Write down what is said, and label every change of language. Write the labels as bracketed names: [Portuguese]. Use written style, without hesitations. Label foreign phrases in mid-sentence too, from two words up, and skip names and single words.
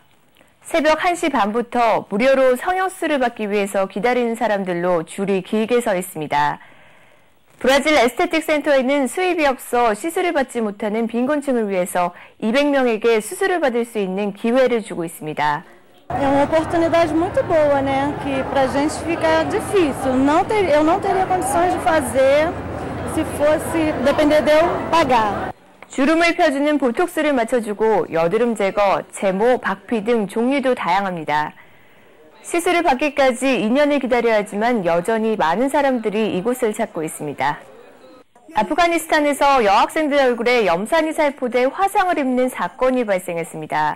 [Korean] 새벽 1시 반부터 무료로 성형수술을 받기 위해서 기다리는 사람들로 줄이 길게 서 있습니다. 브라질 에스테틱 센터에는 수입이 없어 시술을 받지 못하는 빈곤층을 위해서 200명에게 수술을 받을 수 있는 기회를 주고 있습니다. [Portuguese] É uma oportunidade muito boa, né? Que pra gente fica difícil. Eu não teria condições de fazer se fosse depender de eu pagar. [Korean] 주름을 펴주는 보톡스를 맞춰주고 여드름 제거, 제모, 박피 등 종류도 다양합니다. 시술을 받기까지 2년을 기다려야 하지만 여전히 많은 사람들이 이곳을 찾고 있습니다. 아프가니스탄에서 여학생들 얼굴에 염산이 살포돼 화상을 입는 사건이 발생했습니다.